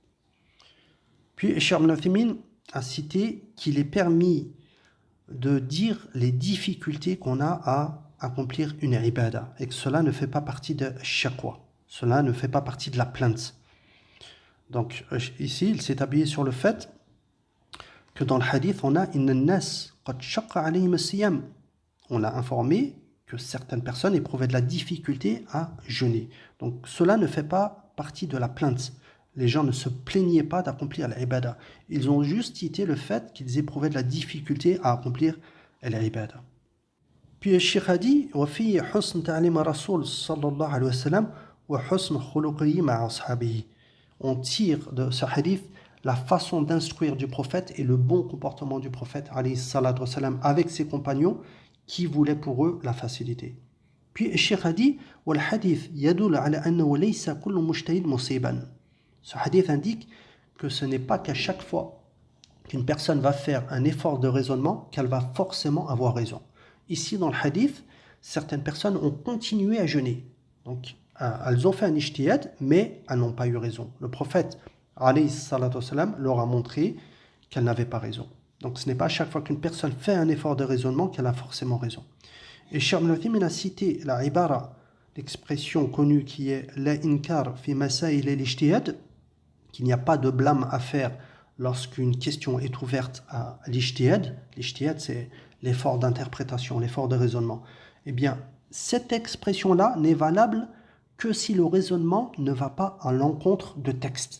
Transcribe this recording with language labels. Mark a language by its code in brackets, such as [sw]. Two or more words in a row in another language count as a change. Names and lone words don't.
[fr] Puis, Cheikh Ibn Uthaymin a cité qu'il est permis de dire les difficultés qu'on a à accomplir une ibada et que cela ne fait pas partie de shakwa. Cela ne fait pas partie de la plainte. Donc ici, il s'est appuyé sur le fait que dans le hadith, on a [ar] إن الناس قد شق عليهم الصيام. [fr] On a informé que certaines personnes éprouvaient de la difficulté à jeûner. Donc cela ne fait pas partie de la plainte. Les gens ne se plaignaient pas d'accomplir l'ibada. Ils ont juste cité le fait qu'ils éprouvaient de la difficulté à accomplir l'ibada. Puis le Cheikh a dit [ar] وَفِي حُسْنُ تَعْلِيمَ الرَّسُولِ صلى الله عليه وسلم وحسن خلقه مع أصحابه. [fr] On tire de ce hadith la façon d'instruire du prophète et le bon comportement du prophète [ar] عليه الصلاة والسلام, [fr] avec ses compagnons qui voulaient pour eux la facilité. Puis le Cheikh a dit [ar] وَالْحَدِيث يَدُلُ عَلَى أَنَّهُ لَيْسَ كُلُّ مُجْتَهِدٍ مُصِيبًا. [fr] Ce hadith indique que ce n'est pas qu'à chaque fois qu'une personne va faire un effort de raisonnement qu'elle va forcément avoir raison. Ici, dans le hadith, certaines personnes ont continué à jeûner. Donc, elles ont fait un ijtihad, mais elles n'ont pas eu raison. Le prophète, [ar] عليه الصلاة والسلام, [fr] leur a montré qu'elles n'avaient pas raison. Donc, ce n'est pas à chaque fois qu'une personne fait un effort de raisonnement qu'elle a forcément raison. Et Cheikh Ibn Uthaymin a cité la ibara, l'expression connue qui est « [ar] لا إنكار في مسائل الاجتهاد », [fr] qu'il n'y a pas de blâme à faire lorsqu'une question est ouverte à l'ijtihad. L'ijtihad, c'est l'effort d'interprétation, l'effort de raisonnement. Eh bien, cette expression-là n'est valable que si le raisonnement ne va pas à l'encontre de textes.